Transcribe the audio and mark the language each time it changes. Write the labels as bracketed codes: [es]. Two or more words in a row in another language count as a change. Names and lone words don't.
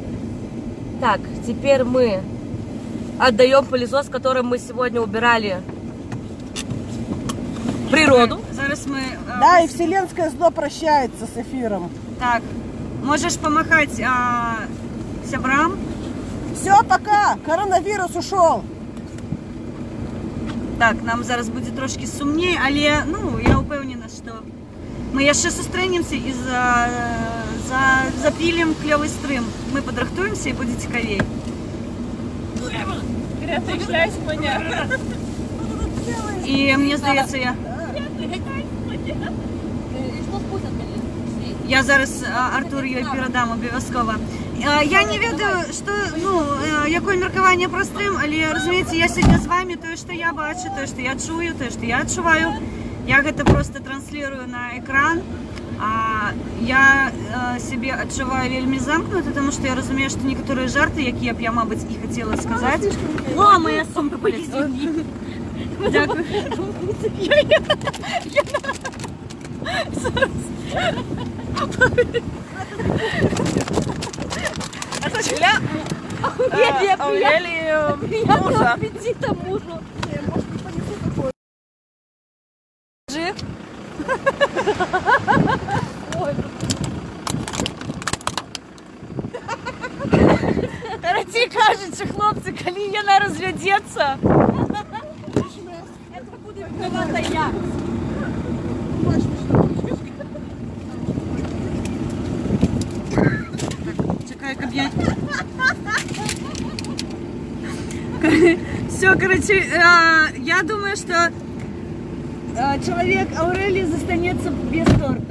[ru] Так, теперь мы отдаем пылесос, которым мы сегодня убирали природу. [be] Зараз мы... [ru] Да, и вселенское зло прощается с эфиром. Так, можешь помахать сябрам. Все, пока! Коронавирус ушел! [be] Так, нам зараз буде трошки сумнее, але, ну, я [uk] упевнена, що [be] Мы яшчэ сустрэнемся і запілім клёвы стрым. Мы падрыхтуемся і будзе цікавей. І мне здаецца, я зараз Артур ёй перадам абавязкова. Я не ведаю, што, якое меркаванне пра стрым, але, разумееце, я сёння з вами, тое, што я бачу, тое, што я чую, тое, што я адчуваю, я гэта проста транслірую на экран. Я сябе адчуваю вельмі замкнута, таму што я разумею, што некаторыя жарты, якія б я, мабыць, і хацела сказаць. [uk] О, моя сумка полетела. Дякую. [ru] Это для Аурелии мужа. Аппетита мужу. [be] Карацей кажучы, хлопцы, калі яна развядзецца, [ru] Это буду виновата я. [be] чекай, каб я... [ru] Все, короче, я думаю, что человек Аурелии застанется без торта.